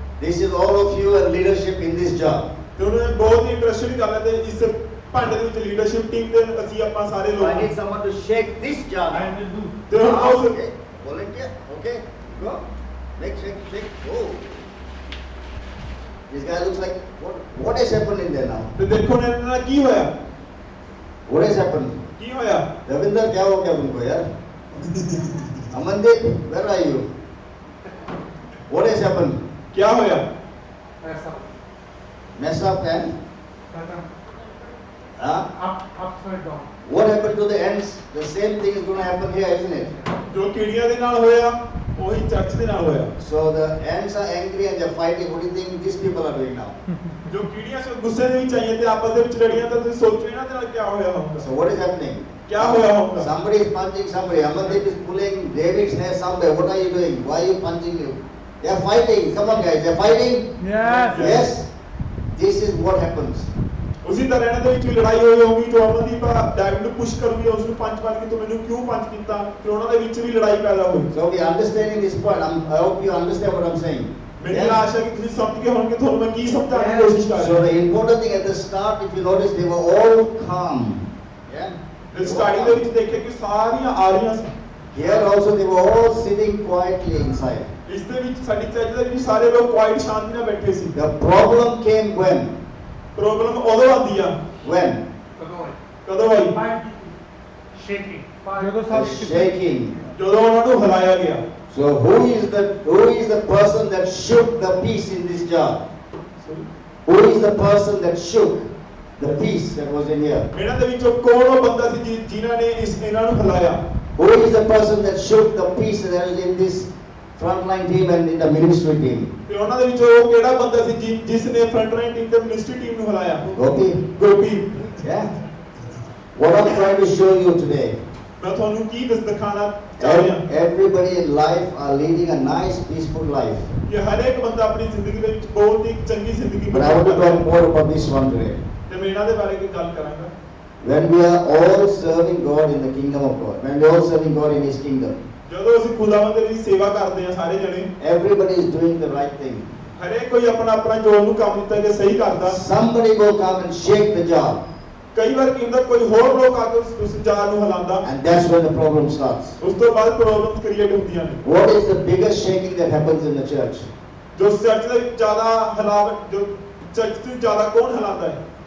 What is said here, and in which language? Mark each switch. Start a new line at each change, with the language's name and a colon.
English: This is all of you and leadership in this job.
Punjabi: ਤੇ ਉਹਨਾਂ ਨੇ ਬਹੁਤ ਹੀ ਇੰਟਰਸਟਿੰਗ ਗੱਲ ਹੈ ਤੇ ਇਸ ਭਾਂਡੇ ਦੇ ਵਿੱਚ ਲੀਡਰਸ਼ਿਪ ਟੀਮ ਦੇ ਅਸੀਂ ਆਪਾਂ ਸਾਰੇ
English: So I need
Punjabi: ਲੋਕ
English: someone to shake this jar. I now. will do.
Punjabi: ਤੇ ਹੁਣ ਉਸ
English: Okay. Volunteer. Okay. Go. Shake. Oh. This guy looks like what has happened in there now?
Punjabi: ਤੇ ਦੇਖੋ ਨੇ ਇਹਨਾਂ ਨਾਲ ਕੀ ਹੋਇਆ
English: What has happened?
Punjabi: ਕੀ ਹੋਇਆ
Hindi: Ravinder, क्या हो गया तुमको यार?
English: Amandeep, where are you? What has happened?
Punjabi: ਕੀ ਹੋਇਆ
English: Mess up and Upside down. what happened to the ants? The same thing is going to happen here, isn't it?
Punjabi: ਜੋ ਕੀੜੀਆਂ ਦੇ ਨਾਲ ਹੋਇਆ ਉਹੀ ਚਰਚ ਦੇ ਨਾਲ ਹੋਇਆ।
English: So the ants are angry and they're fighting. What do you think these people are doing now?
Punjabi: ਜੋ ਕੀੜੀਆਂ ਸੇ ਗੁੱਸੇ ਦੇ ਵਿੱਚ ਆਈਆਂ ਤੇ ਆਪਸ ਦੇ ਵਿੱਚ ਲੜੀਆਂ ਤਾਂ ਤੁਸੀਂ ਸੋਚੋ ਇਹਨਾਂ ਦੇ ਨਾਲ ਕੀ ਹੋਇਆ ਹੋਊਗਾ।
English: So what is happening?
Punjabi: ਕੀ ਹੋਇਆ ਹੋਊਗਾ?
English: Somebody is punching somebody. Amandeep is pulling David's hair somewhere. What are you doing? Why are you punching him? They are fighting. Come on, guys. They are fighting. Yes. Yes. This is what happens.
Punjabi: ਉਸੇ ਤਰ੍ਹਾਂ ਇਹਨਾਂ ਦੇ ਵਿੱਚ ਵੀ ਲੜਾਈ ਹੋਈ ਹੋਊਗੀ ਜੋ ਅਮਨਦੀਪ ਡੈਵਿਡ ਨੂੰ ਪੁਸ਼ ਕਰੂਗੀ ਉਸ ਨੂੰ ਪੰਜ ਮਾਰ ਕੇ ਤੂੰ ਮੈਨੂੰ ਕਿਉਂ ਪੰਜ ਕੀਤਾ ਤੇ ਉਹਨਾਂ ਦੇ ਵਿੱਚ ਵੀ ਲੜਾਈ ਪੈਦਾ ਹੋਈ।
English: So we are understanding this point. I hope you understand what I'm saying.
Punjabi: ਮੇਰੀ ਆਸ਼ਾ ਹੈ ਕਿ ਤੁਸੀਂ ਸਮਝ ਗਏ ਹੋਣਗੇ ਤੁਹਾਨੂੰ ਮੈਂ ਕੀ ਸਮਝਾਉਣ ਦੀ ਕੋਸ਼ਿਸ਼ ਕਰ
English: So
Punjabi: ਰਿਹਾ
English: the important thing at the start, if you notice, they were all calm. Yeah.
Punjabi: ਹਾਂ। ਸਟਾਰਟਿੰਗ ਦੇ ਵਿੱਚ ਦੇਖਿਆ ਕਿ ਸਾਰੀਆਂ ਆ ਰਹੀਆਂ ਸੀ।
English: Here also they were all sitting quietly inside.
Punjabi: ਇਸ ਦੇ ਵਿੱਚ ਸਾਡੀ ਚਰਚ ਦੇ ਵਿੱਚ ਸਾਰੇ ਲੋਕ ਕੁਆਇਟ ਸ਼ਾਂਤੀ ਨਾਲ ਬੈਠੇ ਸੀ।
English: The problem came when?
Punjabi: Problem ਉਦੋਂ ਆਉਂਦੀ ਆ
English: When?
Punjabi: ਕਦੋਂ ਆਈ?
English: Shaking. The shaking.
Punjabi: ਜਦੋਂ ਉਹਨਾਂ ਨੂੰ ਹਿਲਾਇਆ ਗਿਆ।
English: So who is the person that shook the peace in this jar? Who is the person that shook the peace that was in here?
Punjabi: ਇਹਨਾਂ ਦੇ ਵਿੱਚੋਂ ਕੌਣ ਉਹ ਬੰਦਾ ਸੀ ਜਿਨ੍ਹਾਂ ਨੇ ਇਹਨਾਂ ਨੂੰ ਹਿਲਾਇਆ?
English: Who is the person that shook the peace that was in this frontline team and in the ministry team?
Punjabi: ਤੇ ਉਹਨਾਂ ਦੇ ਵਿੱਚੋਂ ਉਹ ਕਿਹੜਾ ਬੰਦਾ ਸੀ ਜਿਸ ਨੇ ਫਰੰਟ ਲਾਈਨ ਟੀਮ ਤੇ ਮਿਨਿਸਟਰੀ ਟੀਮ ਨੂੰ ਹਿਲਾਇਆ?
English: Gopi.
Punjabi: Gopi.
English: Yeah. What I'm trying to show you today.
Punjabi: ਮੈਂ ਤੁਹਾਨੂੰ ਕੀ ਦਿਖਾਣਾ ਚਾਹ ਰਿਹਾ?
English: Everybody in life are leading a nice, peaceful life.
Punjabi: ਕਿ ਹਰ ਇੱਕ ਬੰਦਾ ਆਪਣੀ ਜ਼ਿੰਦਗੀ ਦੇ ਵਿੱਚ ਬਹੁਤ ਹੀ ਚੰਗੀ ਜ਼ਿੰਦਗੀ
English: But I want to talk more about this one today.
Punjabi: ਤੇ ਮੈਂ ਇਹਨਾਂ ਦੇ ਬਾਰੇ ਕੋਈ ਗੱਲ ਕਰਾਂਗਾ।
English: When we are all serving God in the kingdom of God, when we are all serving God in His kingdom,
Punjabi: ਜਦੋਂ ਅਸੀਂ ਖੁਦਾਵੰਦ ਦੀ ਸੇਵਾ ਕਰਦੇ ਹਾਂ ਸਾਰੇ ਜਣੇ,
English: everybody is doing the right thing.
Punjabi: ਹਰੇਕ ਕੋਈ ਆਪਣਾ ਆਪਣਾ ਜੋ ਉਹਨੂੰ ਕੰਮ ਦਿੱਤਾ ਕਿ ਸਹੀ ਕਰਦਾ।
English: Somebody will come and shake the jar,
Punjabi: ਕਈ ਵਾਰ ਕੀ ਹੁੰਦਾ ਕੋਈ ਹੋਰ ਲੋਕ ਆ ਕੇ ਉਸ jar ਨੂੰ ਹਿਲਾਉਂਦਾ।
English: and that's when the problem starts.
Punjabi: ਉਸ ਤੋਂ ਬਾਅਦ ਪ੍ਰੋਬਲਮਸ ਕ੍ਰੀਏਟ ਹੁੰਦੀਆਂ ਨੇ।
English: What is the biggest shaking that happens in the church?
Punjabi: ਜੋ ਚਰਚ ਦੇ ਵਿੱਚ ਜ਼ਿਆਦਾ ਹਿਲਾਵਟ ਜੋ ਚਰਚ ਤੋਂ ਜ਼ਿਆਦਾ ਕੌਣ ਹਿਲਾਉਂਦਾ ਹੈ?